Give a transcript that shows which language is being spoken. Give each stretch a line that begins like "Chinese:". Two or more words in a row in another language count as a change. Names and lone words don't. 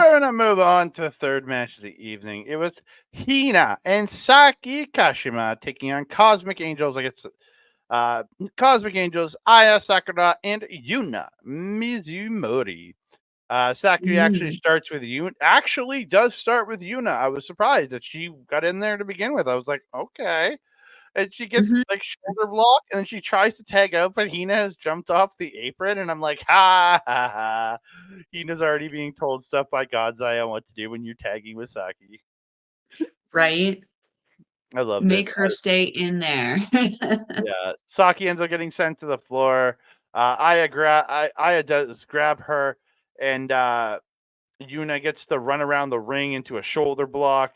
English: we're gonna move on to the third match of the evening. It was Hina and Saki Kashima taking on Cosmic Angels against uh, Cosmic Angels, Aya Sakura, and Yuna Mizumori. Sakura actually Mhm. starts with Yuna. Actually, does start with Yuna. I was surprised that she got in there to begin with. I was like, okay. And she gets Mhm. like shoulder block, and then she tries to tag out, but Hina has jumped off the apron, and I'm like, ha ha ha. Hina's already being told stuff by God's Eye on what to do when you're tagging with Saki. Right? I loved it. Make her stay in there. Yeah, Saki ends up getting sent to the floor. Aya does grab her, and Yuna gets to run around the ring into a shoulder block.